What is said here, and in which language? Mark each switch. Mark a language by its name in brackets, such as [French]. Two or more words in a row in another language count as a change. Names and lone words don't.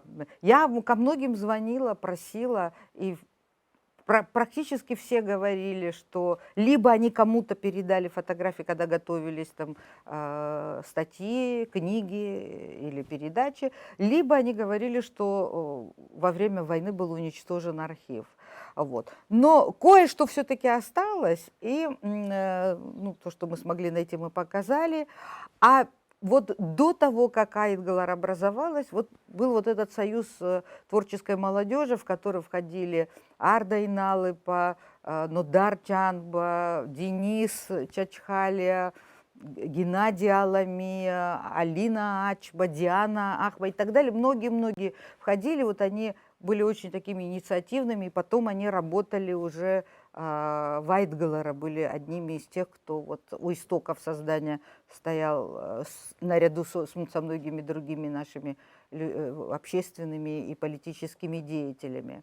[Russian] Я ко многим звонила, просила, и практически все говорили, что либо они кому-то передали фотографии, когда готовились там статьи, книги или передачи, либо они говорили, что во время войны был уничтожен архив. Вот. Но кое-что все-таки осталось, и то, что мы смогли найти, мы показали. А вот до того, как Айтгалар образовалась, вот был вот этот союз творческой молодежи, в который входили Арда Иналыпа, Нодар Чанба, Денис Чачхалия, Геннадий Аламия, Алина Ачба, Диана Ахба и так далее. Многие-многие входили, вот они были очень такими инициативными, и потом они работали уже, Вайтгалера были одними из тех, кто вот у истоков создания стоял наряду со многими другими нашими общественными и политическими деятелями.